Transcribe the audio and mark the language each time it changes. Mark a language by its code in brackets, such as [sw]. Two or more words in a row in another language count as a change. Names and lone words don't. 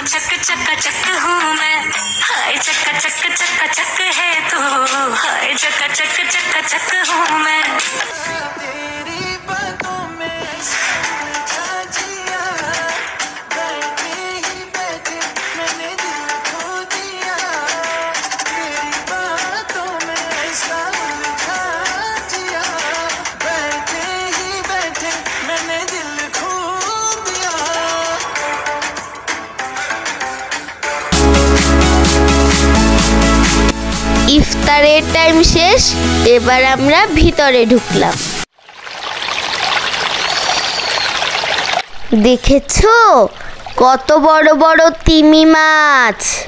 [hi] चक चक्का चक हूँ मैं, हाय चक्का चक चक्का चक है तू, हाय चक्का चक चक्का चक हूँ मैं। तेरी बातों में समझा जिया, बैठे ही बैठे मैंने दिल खो दिया, तेरी बातों में समझा जिया, बैठे ही बैठे मैंने दिल खो। [bn] ইফতারের টাইম শেষ, এবার আমরা ভিতরে ঢুকলাম। দেখেছো কত বড় বড় তিমি মাছ?